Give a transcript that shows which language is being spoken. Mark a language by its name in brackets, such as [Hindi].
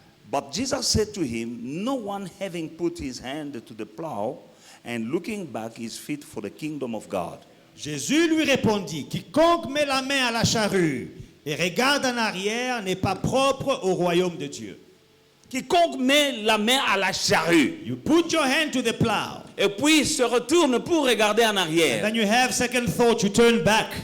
[English] But Jesus said to him, no one having put his hand to the plow and looking back is fit for the kingdom of God. [French] Jésus lui répondit, quiconque met la main à la charrue et regarde en arrière n'est pas propre au royaume de Dieu. Quiconque met la main à la charrue [English] You put your hand to the plow, [French] et puis se retourne pour regarder en arrière, [English] then you have second thought, you turn back.